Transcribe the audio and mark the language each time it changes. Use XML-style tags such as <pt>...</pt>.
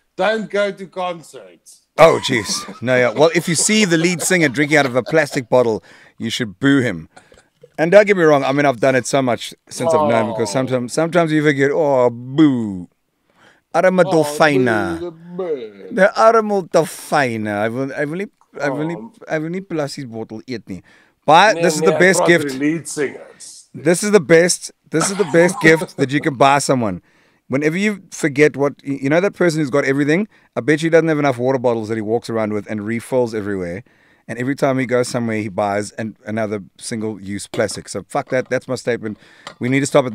<en>Don't go to concerts. Oh, jeez. No, yeah. Well, if you see the lead singer drinking out of a plastic bottle, you should boo him. And don't get me wrong. I mean, I've done it so much since I've known him, because sometimes you forget, oh, boo.</en> <af>Arme dolfyne. Die arme dolfyne. Hy wil nie plastic bottle eet nie.</af> <en>But this is the best gift. Lead singers. This is the best gift that you can buy someone. Whenever you forget you know that person who's got everything, I bet he doesn't have enough water bottles that he walks around with and refills everywhere. And every time he goes somewhere, he buys another single-use plastic. So fuck that. That's my statement. We need to stop it.</en>